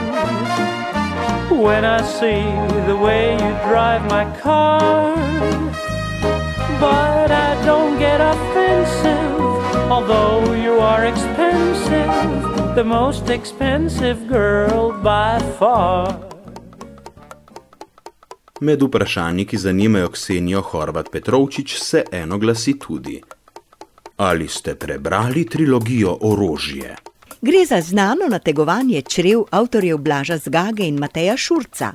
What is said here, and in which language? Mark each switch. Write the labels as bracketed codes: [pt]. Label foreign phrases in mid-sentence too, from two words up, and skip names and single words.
[en] When I see the way you drive my car, but I don't get offensive, although you are expensive, the most expensive girl by far. [sl] Med vprašanji, ki zanimajo Ksenijo Horvat Petrovčič, se eno glasi tudi. Ali ste prebrali trilogijo Orožje? Gre za znano nategovanje črev avtorjev Blaža Zgage in Mateja Šurca.